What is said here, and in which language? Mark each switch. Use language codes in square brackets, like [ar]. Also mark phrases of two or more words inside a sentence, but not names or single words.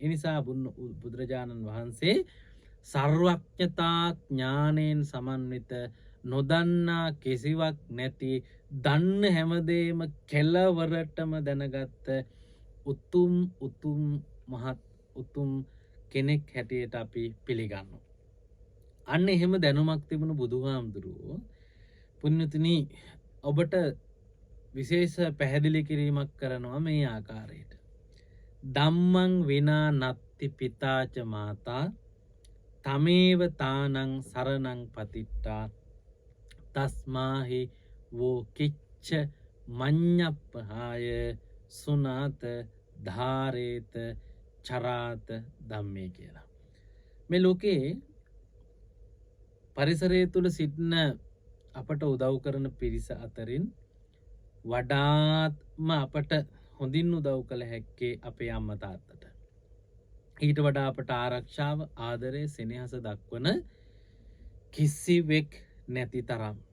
[si] ඒ නිසා බුදුරජාණන් වහන්සේ සර්වඥතා ඥාණයෙන් සමන්විත, නොදන්නා කිසිවක් නැති, දන්න හැමදේම කෙලවරටම දැනගත්ත මහත් උතුම් කෙනෙක් හැටියට අපි පිළිගන්නවා. අන්න එහෙම දැනුමක් තිබුණු බුදුහාමුදුරුවෝ පුණ්‍යතුනි ඔබට විශේෂ පැහැදිලි කිරීමක් කරනවා මේ ආකාරයට. [pi] ධම්මං විනා නත්ති පිතාච මාතා තමේව තානං සරණං පතිට්ඨා තස්මාහි වෝ කිච්ච මඤ්ඤප්පහාය සුනාත ධාරේත චරාත ධම්මේ කියලා. [si] මේ ලෝකේ පරිසරය තුළ සිටින අපට උදව් කරන පිරිස අතරින් වඩාත්ම අපට හොඳින් උදව් කළ හැක්කේ අපේ අම්මා තාත්තට. ඊට වඩා අපට ආරක්ෂාව ආදරය සෙනෙහස දක්වන කිසිවෙක් නැති තරම්.